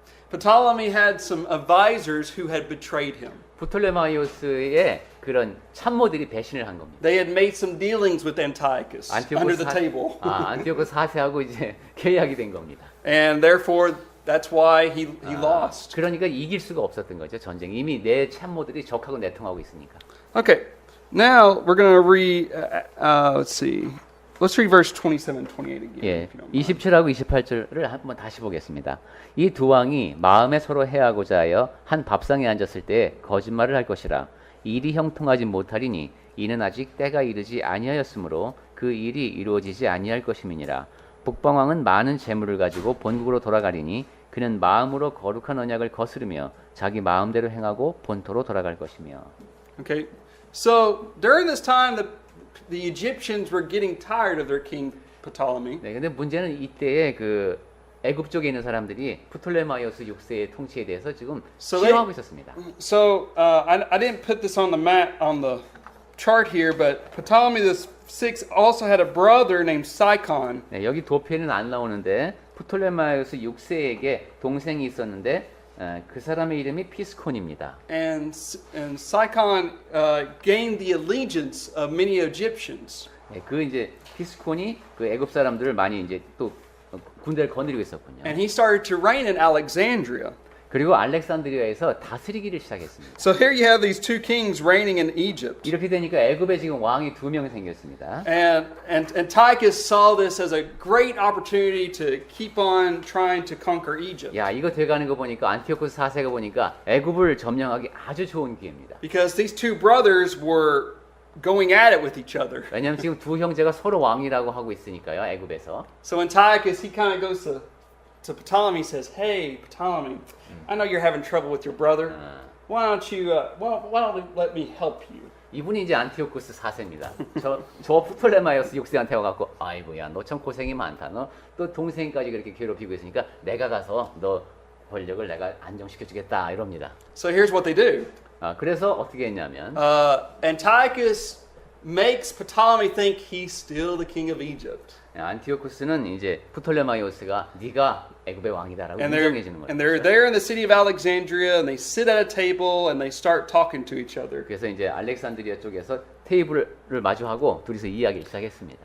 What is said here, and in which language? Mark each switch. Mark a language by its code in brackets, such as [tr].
[en] Ptolemy had some advisors who had betrayed him. [ko] 프톨레마이오스의 그런 참모들이 배신을 한 겁니다. [en] They had made some dealings with Antiochus under the table. [ko] 안티오코스 4세하고 이제 계약이 된 겁니다. [en] And therefore, that's why he lost. [ko] 그러니까 이길 수가 없었던 거죠. 전쟁 이미 내 참모들이 적하고 내통하고 있으니까. [en] Okay, Now we're going to read, let's see. Let's read verse 27 and 28 again. [ko] 예, [en] if you don't mind. [ko] 27하고 28절을 한번 다시 보겠습니다. 이 두 왕이 마음에 서로 해하고자 하여 한 밥상에 앉았을 때 거짓말을 할 것이라. 일이 형통하지 못하리니 이는 아직 때가 이르지 아니하였으므로 그 일이 이루어지지 아니할 것임이니라. 북방왕은 많은 재물을 가지고 본국으로 돌아가리니 그는 마음으로 거룩한 언약을 거스르며 자기 마음대로 행하고 본토로 돌아갈 것이며. [en] Okay, so during this time, the Egyptians were getting tired of their king Ptolemy. [ko] 네, 근데 문제는 이때에 그 애굽 쪽에 있는 사람들이 프톨레마이오스 6세의 통치에 대해서 지금 [en] So [ko] 싫어하고 있었습니다. [en] So I didn't put this on the map on the chart here, but Ptolemy the sixth also had a brother named Sicon. [ko] 네, 여기 도표에는 안 나오는데 프톨레마이오스 6세에게 동생이 있었는데 그 사람의 이름이 피스콘입니다. [en] And Sicon gained the allegiance of many Egyptians. [ko] 네, 그 이제 피스콘이 그 애굽 사람들을 많이 이제 또 군대를 거느리고 있었군요. [en] And he started to reign in Alexandria. [ko] 그리고 알렉산드리아에서 다스리기를 시작했습니다. [en] So here you have these two kings reigning in Egypt. [ko] 이렇게 되니까 애굽에 지금 왕이 두 명 생겼습니다. [en] And Antiochus saw this as a great opportunity to keep on trying to conquer Egypt. [ko] 야, 이거 돼가는 거 보니까 안티오코스 4세가 보니까 애굽을 점령하기 아주 좋은 기회입니다. [en] Because these two brothers were going at it with each other. [ko] 왜냐하면 지금 두 형제가 서로 왕이라고 하고 있으니까요, 애굽에서. [en] So Antiochus, he kind of goes to Ptolemy, says, "Hey, Ptolemy, I know you're having trouble with your brother. Why don't you let me help you?" [ko] 이분이 이제 안티오코스 4세입니다. 저 프톨레마이오스 6세한테 와갖고, 아이고야, 너 참 고생이 많다. 너 또 동생까지 그렇게 괴롭히고 있으니까 내가 가서 너 권력을 내가 안정시켜주겠다 이럽니다. [en] So here's what they do. [ko] 그래서 어떻게 했냐면 [en] Antiochus makes Ptolemy think he's still the king of Egypt. [ko] 안티오코스는 이제 프톨레마이오스가 네가 애굽의 왕이다라고 [en] And [ko] 인정해 주는 거예요. [en] they're there in the city of Alexandria, and they sit at a table and they start talking to each other. [ko] 그래서 이제 알렉산드리아 쪽에서 테이블을 마주하고 둘이서 이야기를 시작했습니다.